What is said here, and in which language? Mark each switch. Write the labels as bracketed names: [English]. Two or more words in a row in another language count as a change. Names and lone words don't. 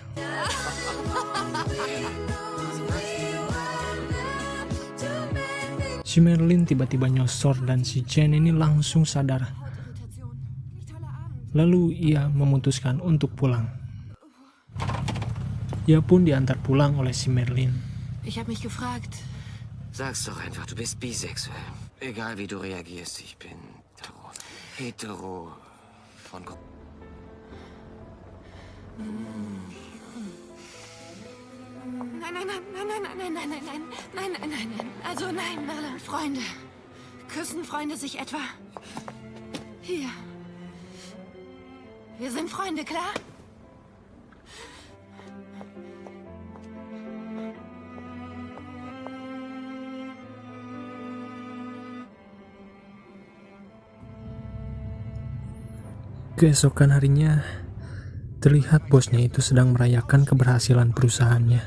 [Indonesian] Si Merlin tiba-tiba nyosor dan si Chen ini langsung sadar. Lalu ia memutuskan untuk pulang. Ia pun diantar pulang oleh si Merlin. [German] Ich habe mich gefragt. Sag's doch einfach, du bist bisexuell. Egal wie du reagierst, ich bin hetero von Nein. Also nein, Merlin. Freunde. Küssen Freunde sich etwa? Hier. Wir sind Freunde, klar? [Indonesian] Keesokan harinya, terlihat bosnya itu sedang merayakan keberhasilan perusahaannya.